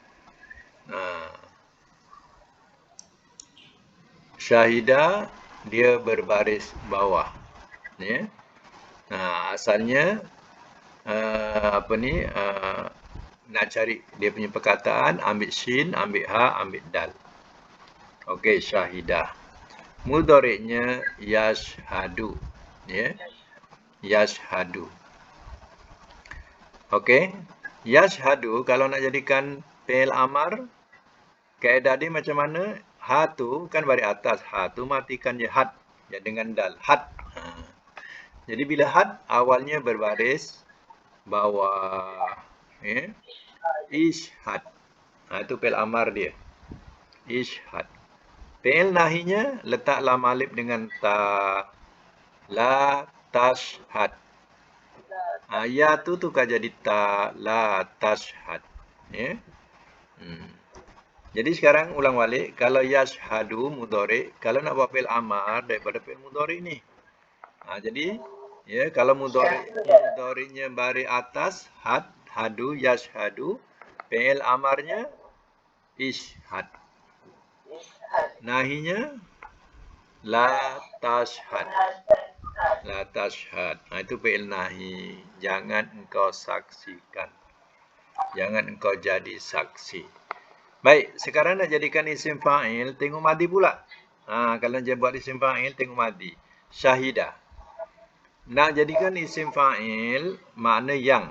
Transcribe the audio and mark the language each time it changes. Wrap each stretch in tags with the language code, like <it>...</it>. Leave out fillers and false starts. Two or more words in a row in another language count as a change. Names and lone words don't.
<ms>Syahidah dia berbaris bawah. Ya. Asalnya nak cari dia punya perkataan, ambil shin, ambil ha, ambil dal. Okey, syahidah. Mudhari'nya yashhadu. Ya. Yashhadu. Okey. Yashhadu kalau nak jadikan</ms> <ar>fi'il amar,</ar> <ms>kaedah dia macam mana? Ha tu kan baris atas. Ha tu matikan je had ya dengan dal. Had. Jadi bila had awalnya berbaris bawah. Ya. Ishhad. Itu</ms> <ar>fi'il amar</ar> <ms>dia. Ishhad. Fi'il nahinya letak</ms> <ar>lam alif</ar> <ms>dengan ta.</ms> <ar>La tashhad.</ar> <ms>Ya tu tukar jadi ta.</ms> <ar>La tashhad. Ya.</ar> <ms>Jadi sekarang ulang balik, kalau yashhadu mudhari, kalau nak buat</ms> <ar>fi'il amar</ar> <ms>daripada</ms> <ar>fi'il mudhari</ar> <ms>ni. Jadi ya kalau mudhari'nya baris atas had,</ms> <ar>hadu, yashhadu,</ar> <ms>fi'il amarnya ishhad. Nahinya</ms> <ar>la tashhad. La tashhad.</ar> <ms>Itu</ms> <ar>fi'il nahi.</ar> <ms>Jangan engkau saksikan. Jangan engkau jadi saksi. Baik, sekarang nak jadikan</ms> <ar>isim fa'il,</ar> <ms>tengok madi pula. Kalau nak buat</ms> <ar>isim fa'il,</ar> <ms>tengok madi. Syahidah. Nak jadikan</ms> <ar>isim fa'il,</ar> <ms>makna yang.</ms>